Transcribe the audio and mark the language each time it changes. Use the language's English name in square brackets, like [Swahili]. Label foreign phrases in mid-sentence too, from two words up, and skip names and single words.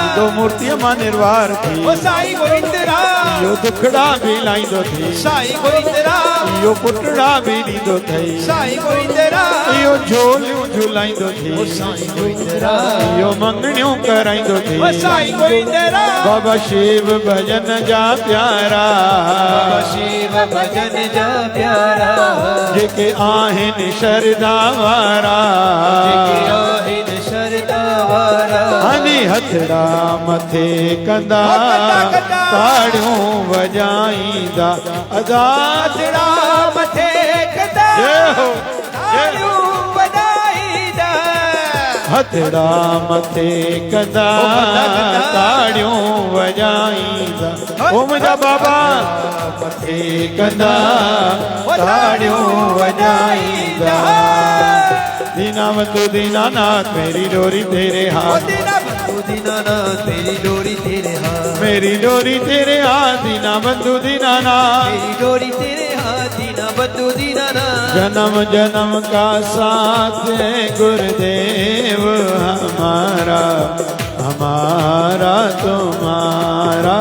[Sindhi] इंदो मूर्तिय मां निर्वार थी। ओ साईं गोविंदराम। यो दुखड़ा भी लाइंदो थी, साईं गोविंदराम। यो पुटड़ा भी ॾींदो थई, साईं गोविंदराम। यो झोलियूं झुलाईंदो थी, ओ साईं गोविंदराम। यो मंगणियूं कराईंदो थी। ओ साईं गोविंदराम। बाबा शिव भजन जा प्यारा, बाबा शिव भजन जा प्यारा। जेके आहिनि शरदा वारा, जेके आहिनि शरदा वारा हनी हथड़ा मथे कंदा कंदा ताड़ियों वजाईंदा अदा हथड़ा मथे कंदा जय हो ताड़ियों वजाईंदा हथड़ा मथे कंदा ताड़ियों वजाईंदा ओ मुंहिंजा बाबा मथे कंदा ताड़ियों वजाईंदा [Hindi] दीनावतु दीनानाथ मेरी डोरी तेरे हाथ दीनानाथ मेरी डोरी तेरे हाथ मेरी डोरी तेरे हाथ दीनावतु दीनानाथ मेरी डोरी तेरे हाथ दीनावतु दीनानाथ जन्म जन्म का साथ है गुरुदेव हमारा हमारा तुम्हारा